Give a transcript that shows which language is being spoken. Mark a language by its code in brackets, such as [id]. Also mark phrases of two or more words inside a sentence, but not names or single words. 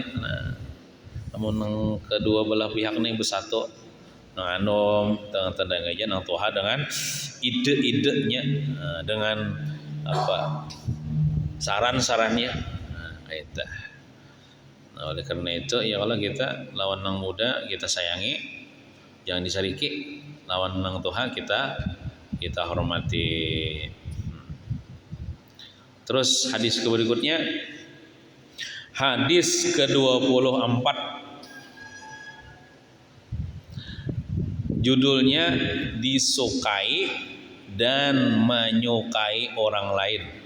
[id] Nah, namun kedua belah pihak ini bersatu. Nah, tentang aja nang Tuhan dengan ide-idenya, dengan apa saran-sarannya. [bjn] Nah, itu. Nah, oleh karena itu ya kalau kita lawan nang muda kita sayangi, jangan disariki. Lawan nang Tuhan kita hormati. [id] Terus hadis berikutnya, hadis ke-24, judulnya disukai dan menyukai orang lain.